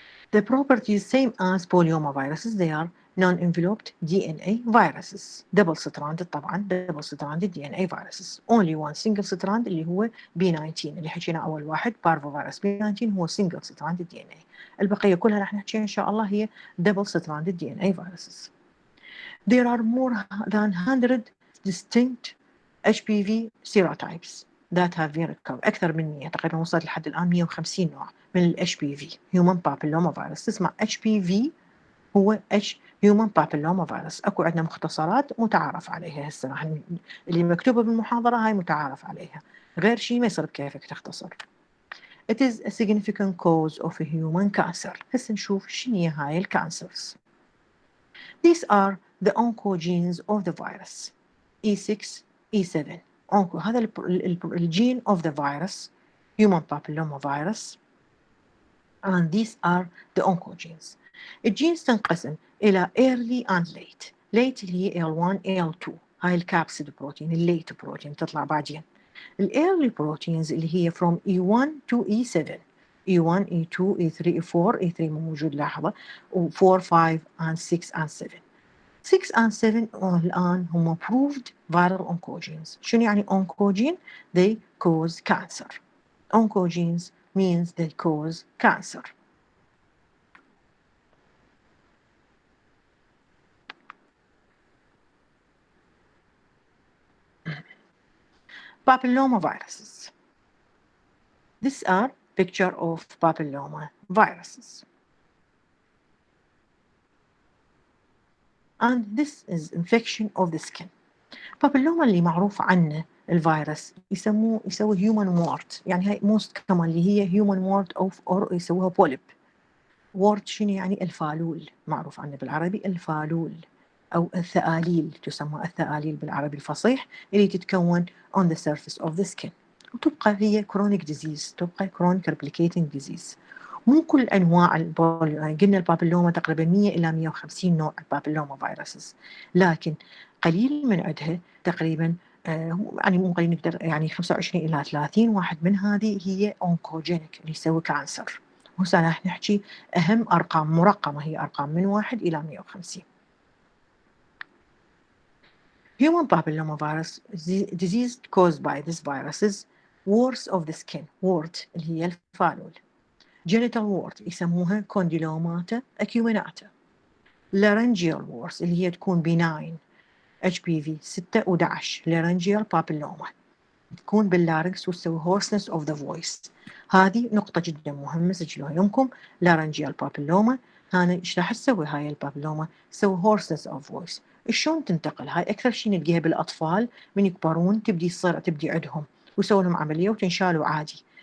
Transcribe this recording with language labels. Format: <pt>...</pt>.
<en>The properties same as polyoma viruses, they are non-enveloped DNA viruses. Double stranded طبعا double stranded DNA viruses. Only one single strand</en> <ar>اللي هو</ar> <en>B19</en> <ar>اللي حكينا أول واحد</ar> <en>Parvo Virus B19 هو single stranded DNA.</en> <ar>البقية كلها راح نحكيها إن شاء الله هي</ar> <en>double stranded DNA viruses. There are more than 100 distinct HPV serotypes that have been recovered.</en> <ar>أكثر من 100 تقريبا وصلت لحد الآن 150 نوع من ال HPV</ar> <en>Human Papilloma Virus.</en> <ar>تسمع HPV هو Human Papilloma Virus. أكو عندنا مختصرات متعارف عليها هسه راح اللي مكتوبة بالمحاضرة هاي متعارف عليها، غير شيء ما يصير بكيفك تختصر.</ar> <en>It is a significant cause of a human cancer.</en> <ar>هسه نشوف شنو هي هاي الكانسرز.</ar> <en>These are the oncogenes of the virus E6 E7. هذا الجين of the virus human papilloma virus, and these are the oncogenes.</en> <ar>الجينز تنقسم إلى</ar> <en>early and late.</en> <ar>late اللي هي L1 L2 هاي الكابسيد بروتين الليت بروتين تطلع بعدين.</ar> <en>early proteins</en> <ar>اللي هي</ar> <en>from E1 to E7 E1 E2 E3 E4 E3 موجود لاحظة و4 5 and 6 and 7. 6 and 7</en> <ar>الآن هم</ar> <en>proved viral oncogenes.</en> <ar>شنو يعني oncogene?</ar> <en>They cause cancer. Oncogenes means they cause cancer. Papilloma viruses. These are picture of papilloma viruses. And this is infection of the skin.</en> <ar>Papilloma اللي معروف عنه الفيروس يسوي human wart، يعني هاي</ar> <en>most common</en> <ar>اللي هي</ar> <en>human wart</en> <ar>أو يسووها polyp. wart شنو يعني؟ الفالول، معروف عنه بالعربي الفالول أو الثآليل، تسمى الثآليل بالعربي الفصيح اللي تتكون</ar> <en>on the surface of the skin،</en> <ar>وتبقى هي chronic disease، تبقى</ar> <en>chronic replicating disease.</en> <ar>مو كل أنواع يعني قلنا البابيلوما تقريبا 100 إلى 150 نوع البابيلوما فيروسز، لكن قليل من عدها تقريبا يعني مو قليل نقدر يعني 25 إلى 30 واحد من هذه هي</ar> <en>oncogenic</en> <ar>اللي يسوي كانسر. وهسه راح نحكي أهم أرقام مرقمة، هي أرقام من 1 إلى 150.</ar> <en>Human papilloma virus disease caused by this viruses warts of the skin, wart</en> <ar>اللي هي الفالول.</ar> <en>genital wart يسموها condylomata acuminata. laryngeal warts اللي هي تكون benign HPV 6 و11 laryngeal papilloma</en> <ar>تكون باللارنكس وتسوي</ar> <en>hoarseness of the voice.</en> <ar>هذه نقطة جدا مهمة سجلوها يمكم. laryngeal papilloma هنا ايش راح تسوي هاي البابلوما؟ تسوي</ar> <en>hoarseness of voice.</en> <ar>شلون تنتقل؟ هاي أكثر شيء نلقيها بالأطفال من يكبرون تبدي عندهم ويسوي لهم عملية وتنشالوا عادي.</ar>